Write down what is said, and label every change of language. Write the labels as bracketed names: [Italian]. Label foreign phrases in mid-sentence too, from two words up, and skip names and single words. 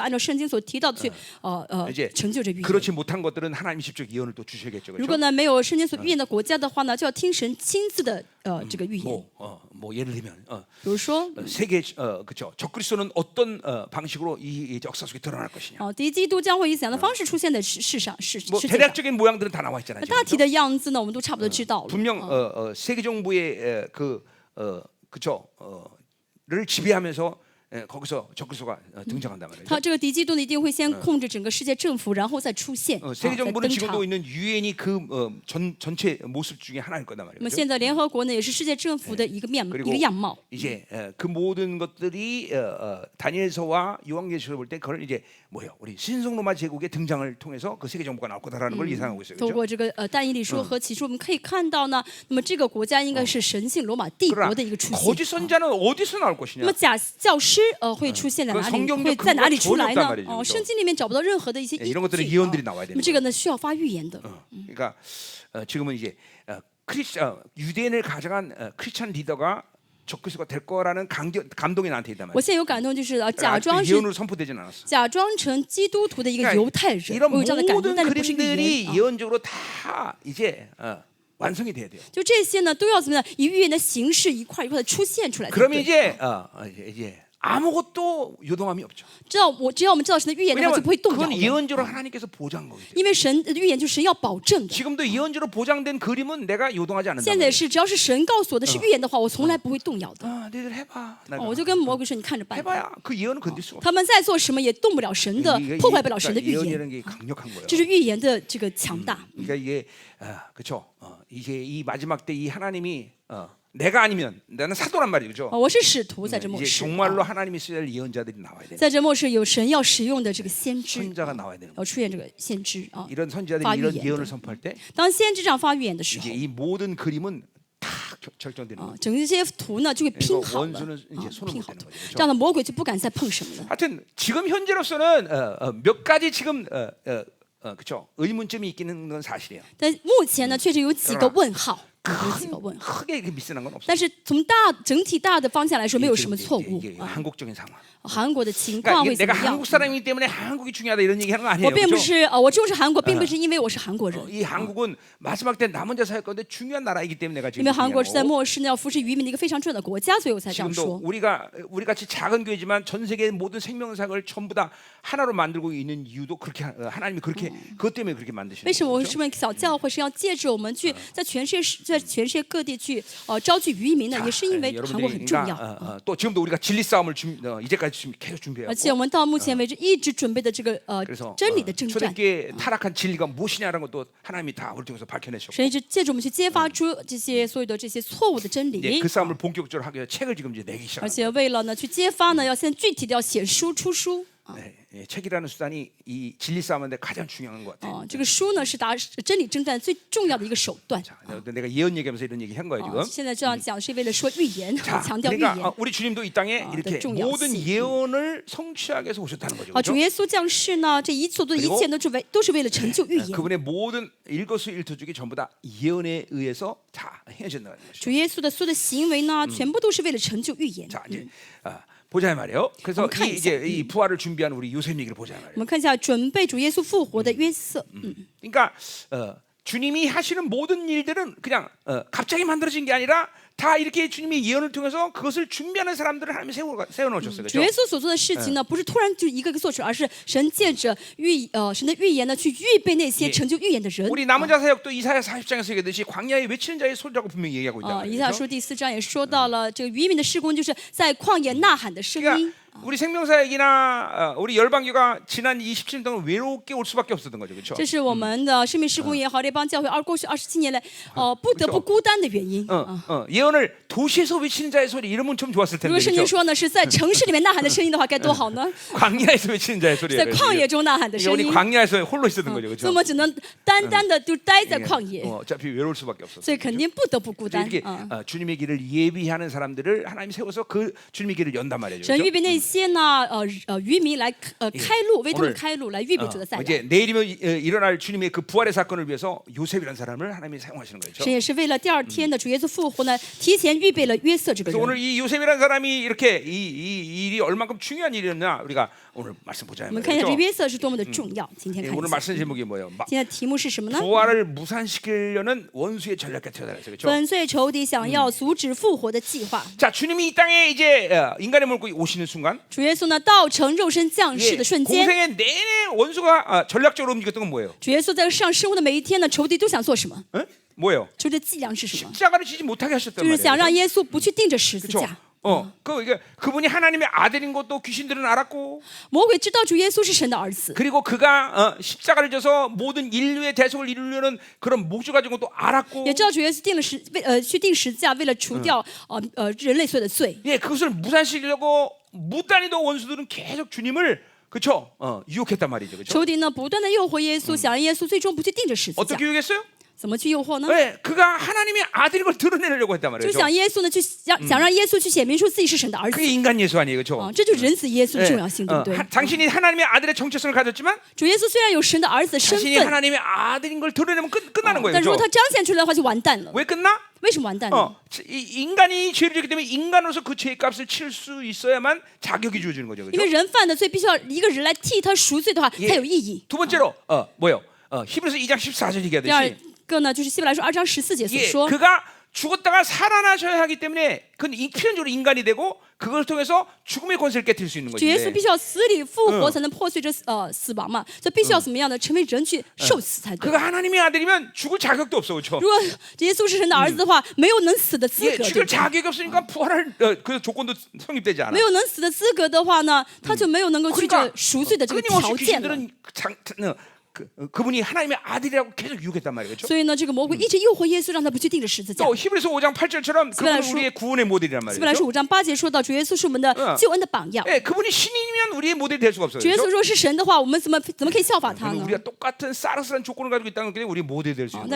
[Chinese] 其他关于其他的国家也是有圣经里面提到的，就按照圣经所提到的去 [Korean] 이제 [Chinese] 成就这预言。 [Korean] 그렇지 못한 것들은 하나님이 직접 예언을 또 주셔야겠죠. [Chinese] 如果 [Korean] 그렇죠? [Chinese] 呢没有圣经所预言的国家的话呢，就要听神亲自的这个预言。 [Korean] 뭐 예를 들면 [Chinese] 比如说， [Korean] 세계 그렇죠. 적그리스도는 어떤 방식으로 이 역사 속에 드러날 것이냐. [Chinese] 敌基督将会以怎样的方式出现在世上世 [Korean] 뭐 [Chinese] 界上？ [Korean] 대략적인 모양들은 다 나와 있잖아요. [Chinese] 大 [Korean] 지금. [Chinese] 体的样子呢，我们都差不多知道了。 [Korean] 분명 세계 정부의 그죠 를 지배하면서 거기서 적그리스도가 등장한단 말이죠. [Chinese] 他这个敌基督呢，一定会先控制整个世界政府，然后再出现， [Korean] 세계 [Chinese] 再 [Korean] 정부는 [Chinese] 登 [Korean] 지금도 [Chinese] 场。 [Korean] 있는 유엔이 그 전체 모습 중에 하나일 거단 [Chinese] 那么 [Korean] 말이죠. [Chinese] 现在联合国呢，也是世界政府的一个一 [Korean] 그리고 [Chinese] 个样貌。 [Korean] 이제 그 모든 것들이 다니엘서와 요한계시록을 볼 때 그걸 이제 뭐예요? 우리 신성로마 제국의 등장을 통해서 그 세계 정부가 나올 거다라는 걸 예상하고 있어요. [Chinese] 透 [Korean] 그렇죠? [Chinese] 过这个但以理书和启示，我们可以看到呢，那么这个国家应该是神性罗马帝国 [Korean] 그러나 [Chinese] 的一个出 [Korean] 거짓 [Chinese] 现。 [Korean] 선자는 어디서 나올 [Chinese] 那 [Korean] 것이냐? [Chinese] 么假教师会出现在哪 [Korean] 그 [Chinese] 里？ [Korean] 성경적 [Chinese] 会在哪里 [Korean] 근거가 [Chinese] 出来 [Korean] 전혀 [Chinese] 呢 [Korean] 없단 말이죠 ？ [Chinese] 圣经里面找不到任何的一些 [Korean] 예, [Chinese] 依 [Korean] 이런 것들은 [Chinese] 据。 [Korean] 예언들이 나와야 [Chinese] 那 [Korean] 되는 [Chinese] 么这个呢，需要发预言的。 [Korean] 그러니까 지금은 이제 유대인을 가져간 크리스찬 리더가 적그리스도가 될 거라는 감동이 나한테 있단 [Chinese] 我 [Korean] 말이야. [Chinese] 现在有感动，就是假 [Korean] 아직도 [Chinese] 装是 [Korean] 예언으로 선포되진 않았어. [Chinese] 假装成基督徒的一个犹太人， [Korean] 이런 [Chinese] 我有这样的感动， [Korean] 모든 [Chinese] 但是不是预 [Korean] 그림들이 [Chinese] 言啊。 [Korean] 예언적으로 다 이제 완성이 돼야 돼요. [Chinese] 就这些呢，都要怎么样？以预言的形式一块一块的出现出来才 [Korean] 그러면 [Chinese] 对。 [Korean] 이제 아무것도 요동함이 없죠. [Chinese] 只要我们知道神的预言的话， [Korean] 왜냐하면 [Chinese] 就不会动摇 [Korean] 그건 [Chinese] 了。 [Korean] 예언적으로 하나님께서 보장한 거기 때문에. [Chinese] 因为神的预言就是神要保证的。 [Korean] 지금도 예언적으로 보장된 그림은 내가 요동하지 않는다. [Chinese] 现在是只要是神告诉我的是预言的话，我从来不会动摇的。 [Korean] 너희들 해봐. [Chinese] 我就跟魔鬼说：“你看着办吧。 [Korean] 해봐야 그 예언은 건들 수가 없어. [Chinese] 他们再做什么也动不了神的，破坏不了神的预言。 [Korean] 예언이라는 게 강력한 거예요. [Chinese] 这是预言的这个强大。 [Korean] 그러니까 이게 그렇죠. 이제 이 마지막 때 이 하나님이 내가 아니면 나는 사도란 말이죠. [Chinese] 我是使徒，在这末 [Korean] 이제 [Chinese] 世， [Korean] 정말로 하나님이 쓰야 될 예언자들이 나와야 돼. [Chinese] 在这末世有神要使用的这个先知， [Korean] 선자가 나와야 되는 거예요. [Chinese] 要出现这个先知啊。 [Korean] 이런 선지자들이 아, 이런 예언. 예언을 선포할 때 [Chinese] 当先知这样发预言的时 [Korean] 이제 [Chinese] 候， [Korean] 이 모든 그림은 다 결정되는 거예요. [Chinese] 整个这些图呢就会拼 [Korean] 그러니까 [Chinese] 好了， [Korean] 원수는 이제 손을 [Chinese] 拼 [Korean] 못 [Chinese] 好 [Korean] 대는 [Chinese] 的， [Korean] 거죠. [Chinese] 这样的魔鬼就不敢再碰什么了。 [Korean] 하여튼 지금 현재로서는 몇 가지 지금 그렇죠. 의문점이 있기는 건 사실이에요. [Chinese] 但目前呢，确实有几个问号，有几个问号。 [Korean] 크게 이렇게 미스난 건 없어요. [Chinese] 但是从整体大的方向来说，没有什么错误 [Korean] 이게 [Chinese] 啊。 [Korean] 한국적인 상황. [Chinese] 韩国的情 [Korean] 그러니까 [Chinese] 况 [Korean] 이게 [Chinese] 会怎 [Korean] 내가 [Chinese] 么样 [Korean] 한국 ？ 사람이기 때문에 한국이 중요하다 이런 얘기하는 거 아니에요. [Chinese] 我并不 [Korean] 그렇죠? [Chinese] 是我重视韩国，并不是因为我是韩国人， [Korean] 이 한국은 마지막 때 남은 자 사역 가운데 중요한 나라이기 때문에 내가 [Chinese] 因 [Korean] 지금 [Chinese] 为韩国是在 [Korean] 얘기하고 [Chinese] 末世呢要扶持渔民的一个非常重要的国家，所以我才这样 [Korean] 지금도 [Chinese] 说。 [Korean] 우리 같이 작은 교회지만 전 세계 모든 생명사역을 전부 다 하나로 만들고 있는 이유도 그렇게 하나님이 그렇게 그것 때문에 그렇게 만드시는 [Chinese] 为什么我 [Korean] 거죠. [Chinese] 们是个小教会是要借着我们去在全世界各地去招聚渔民呢？也是因为韩国很重要。 [Korean] 또 지금도 우리가 진리 싸움을 이제까지 계속 준비해요. [Chinese] 而且我们到目前为止一直准备的这个 [Korean] 그래서 [Chinese] 真理的征战， [Korean] 초대교회 타락한 진리가 무엇이냐라는 것도 하나님이 다 우리 통해서 밝혀내셨고 [Chinese] 神一直借着我们去揭发出这些所有的这些错误的真 [Korean] 이제 [Chinese] 理 [Korean] 그 。 싸움을 본격적으로 하기 위해 책을 지금 이제 내기 [Chinese] 而 [Korean] 시작합니다. [Chinese] 且为了呢去揭发呢，要现在具体的要写书出书。 [Korean] 네, 책이라는 수단이 이 진리 싸움인데 가장 중요한 것 같아요. [Chinese] 这个书呢是打真理征战最重要的一个手段。 [Korean] 자, 내가 예언 얘기하면서 이런 얘기 한 거예요 지금. [Chinese] 现在这样讲是为了说预言， [Korean] 자, [Chinese] 强调预 [Korean] 그러니까 [Chinese] 言。 [Korean] 우리 주님도 이 땅에 이렇게 [Chinese] 또 重要性. [Korean] 모든 예언을 성취하기 위해서 오셨다는 거죠. [Chinese] 主 [Korean] 그렇죠? [Chinese] 耶稣降世呢，这所做的一切都是为了成就预言。 [Korean] 그분의 모든 일거수일투족이 전부 다 예언에 의해서 다 행해진다는 것이죠. [Chinese] 主耶稣的所有的行为呢，全部都是为了成就预言。 [Korean] 자, 이제 보자 말이에요. 그래서 한번 이제 이 부활을 준비한 우리 요셉 얘기를 보자 [Chinese] 我 [Korean] 말이에요. [Chinese] 们看一下准备主耶稣复活的约瑟。 [Korean] 그러니까 주님이 하시는 모든 일들은 그냥 갑자기 만들어진 게 아니라 다 이렇게 주님의 예언을 통해서 그것을 준비하는 사람들을 하나님이 세워놓으셨어요. [Chinese] 主 [Korean] 그렇죠? [Chinese] 耶稣所做的事情呢，不是突然就一个个做出来，而是神借着神的预言呢，去预备那些成就预言的人。 [Korean] 우리 남은 자 사역도 이사야 40장에서 얘기했듯이 광야에 외치는 자의 소리라고 분명히 얘기하고 있다. [Chinese] 以赛亚书第4章也说到了，这个渔民的事工就是在旷野呐喊的声音。 [Korean] 그러니까 우리 생명사역이나 우리 열방교가 지난 27년 동안 외롭게 올 수밖에 없었던 거죠, 그렇죠? [Chinese] 这是我们的生命事工也好，这帮教会过去27年来，不得不孤单的原因。 [Korean] 예언을 도시에서 외치는 자의 소리 이러면 좀 좋았을 [Chinese] 如 [Korean] 텐데, [Chinese] 果圣经 [Korean] 그렇죠? [Chinese] 说呢是在城市里面呐喊的声音的话，该多好呢！ [Korean] 광야에서 외치는 자의 [Chinese] 在 [Korean] 소리예요. [Chinese] 旷野中呐喊的 [Korean] 그러니까 [Chinese] 声 [Korean] 우리 [Chinese] 音， [Korean] 광야에서 홀로 있었던 거죠, [Chinese] 所以 [Korean] 그렇죠? [Chinese] 我们只能单单的就待在旷野， [Korean] 어차피 외로울 수밖에 없었어요. [Chinese] 所以肯定不得不孤单。 [Korean] 이렇게 주님의 길을 예비하는 사람들을 하나님이 세워서 그 주님의 길을 연단 말이죠. [Chinese] 神 [Korean] 그렇죠? [Chinese] 预备那些呢渔民来开路，为他们开路，来预备主的再来。 [Korean] 이제 내일이면 일어날 주님의 그 부활의 사건을 위해서 요셉이라는 사람을 하나님이 사용하시는 거죠. [Chinese] 神也是为了第二天的主耶稣复活呢， 提前预备了约瑟这个 [Korean] 그래서 [Chinese] 人。 [Korean] 오늘 이 요셉이라는 사람이 이렇게 이 일이 얼만큼 중요한 일이었나 우리가 오늘 말씀 보자 [Chinese] 我们看一下这 [Korean] 말이죠. [Chinese] 约瑟是多么的重要。今天 [Korean] 예, [Chinese] 看 [Korean] 오늘 [Chinese] 一下， [Korean] 말씀 제목이 뭐예요? [Chinese] 今天的题目是什么呢？ [Korean] 부활을 무산시키려는 원수의 전략 같아요, 그렇죠? [Chinese] 粉碎仇敌想要阻止复活的计划。 [Korean] 자, 주님이 이 땅에 이제 인간의 몸을 입고 오시는 순간, [Chinese] 主耶稣呢，道成肉身降世 [Korean] 예, [Chinese] 的瞬间， [Korean] 공생의 내내 원수가 전략적으로 움직였던 건 뭐예요? [Chinese] 主耶稣在世上生活的每一天呢，仇敌都想做什么？ [Korean] 응? 뭐예요? [Chinese] 仇敌的伎俩是什么？ [Korean] 십자가를 지지 못하게 하셨단 [Chinese] 就是想 [Korean] 말이에요. [Chinese] 让耶稣不去钉着十字 [Korean] 그렇죠? [Chinese] 架。 [Korean] 그분이 하나님의 아들인 것도 귀신들은 알았고, [Chinese] 魔鬼知道主耶稣是神的儿子， [Korean] 그리고 그가 십자가를 져서 모든 인류의 대속을 이루려는 그런 목적 가진 것도 알았고, [Chinese] 也知道主耶稣去钉十字架，为了除掉人类所有的罪。 [Korean] 예, 그것을 무산시키려고 무단히도 원수들은 계속 주님을 그렇죠? 유혹했단 말이죠, 그렇죠? [Chinese] 仇敌呢，不断的诱惑耶稣，想让耶稣最终不去钉着十字架 [Korean] 어떻게 。 유혹했어요? [Chinese] 怎么去诱惑呢？ [Korean] 네, 그가 하나님의 아들인 걸 드러내려고 했단 [Chinese] 就 [Korean] 말이죠. [Chinese] 想耶稣呢，想让耶稣去显明出自己是神的儿子 [Korean] 그게 인간 예수 아니에요, 그렇죠? [Chinese] 这就是人子耶稣的 [Korean] 네, [Chinese] 重要性，对不对？ [Korean] 당신이 하나님의 아들의 정체성을 가졌지만 [Chinese] 主耶稣虽然有神的儿子的身 [Korean] 자신이 [Chinese] 份， [Korean] 하나님의 아들인 걸 드러내면 끝나는 거예요, [Chinese] 但如果 [Korean] 그렇죠? [Chinese] 他彰显出来的话，就完蛋了。 [Korean] 왜 끝나? [Chinese] 为什么完蛋呢？ [Korean] 인간이 죄를 지기 때문에 인간으로서 그 죄값을 칠 수 있어야만 자격이 주어지는 거죠, [Chinese] 因 [Korean] 그렇죠? [Chinese] 为人犯的罪，必须要一个人来替他赎罪的话， [Korean] 예 [Chinese] 才有意义。 [Korean] 두 번째로 뭐요? 히브리서 2장 14절 [Chinese] 第二 [Korean] 얘기하듯이 [Chinese] 个呢，就是希伯来书2章14节所 [Korean] 예, [Chinese] 说， [Korean] 그가 죽었다가 살아나셔야 하기 때문에 그건 필연적으로 인간이 되고 그걸 통해서 죽음의 권세를 깨뜨릴 수 있는 [Chinese] 主耶稣 [Korean] 것인데 [Chinese] 必须要死里复活，才能破碎这死亡嘛，所以必须要怎么样呢？成为人去受死才对。 [Korean] 그가 하나님의 아들이면 죽을 자격도 없어, 그렇죠? [Chinese] 如果耶稣是神的儿子的话，没有能死的资 [Korean] 예, [Chinese] 格，对 [Korean] 죽을 [Chinese] 不对？ [Korean] 자격이 없으니까 부활할 그 조건도 성립되지 않아. [Chinese] 没有能死的资格的话呢，他就没有能够去这 [Korean] 그러니까 [Chinese] 赎罪的这个 [Korean] 끊임없이 [Chinese] 条件了。 [Korean] 귀신들은 그분이 하나님의 아들이라고 계속 유혹했단 말이에요, 그렇죠? [Chinese] 所以呢，这个魔鬼一直诱惑耶稣，让他不去钉着十字架。 [Korean] 또 히브리서 5장 8절처럼 그분은 히브리서- 우리의 구원의 모델이란 [Chinese] 希伯来 [Korean] 말이죠. [Chinese] 书5章8节说到，主耶稣是我们的救恩的榜样。 [Korean] 예, 그분이 신이면 우리의 모델이 될 수가 없어요. [Chinese] 主耶稣 [Korean] 그렇죠? [Chinese] 若是神的话，我们怎么可以效法他 [Korean] 그리고 [Chinese] 呢？ [Korean] 우리가 똑같은 싸르스한 조건을 가지고 있다는 게 우리 모델이 될 수 있는